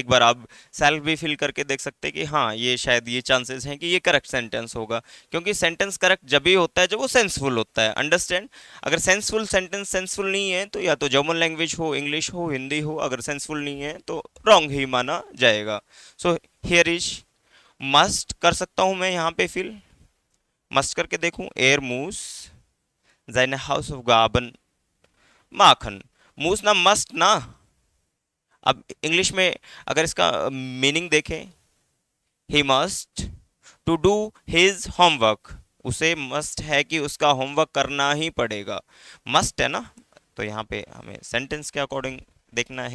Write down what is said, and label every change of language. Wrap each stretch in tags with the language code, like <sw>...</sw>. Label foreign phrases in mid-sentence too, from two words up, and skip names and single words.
<hi>एक बार आप सेल्फ भी फिल करके देख सकते हैं कि हाँ ये शायद ये चांसेस हैं कि ये</hi> <en>correct sentence</en> <hi>होगा, क्योंकि</hi> <en>sentence correct</en> <hi>जब भी होता है जब वो सेंसफुल होता है। अंडरस्टैंड? अगर</hi> <en>senseful sentence senseful</en> <hi>नहीं है तो या तो</hi> <en>German language</en> <hi>हो, इंग्लिश हो, हिंदी हो, अगर सेंसफुल नहीं है तो रॉन्ग ही माना जाएगा।</hi> <en>so here is must</en> <hi>कर सकता हूँ मैं यहाँ पे फिल, मस्ट करके देखूं,</hi> <de>Er muss seine Hausaufgaben machen.</de> <hi>मूस ना मस्ट ना। अब इंग्लिश में अगर इसका मीनिंग देखें,</hi> <en>he must to do his homework,</en> <hi>उसे मस्ट है कि उसका होमवर्क करना ही पड़ेगा। मस्ट है ना, तो यहाँ पे हमें सेंटेंस के अकॉर्डिंग देखना है।</hi>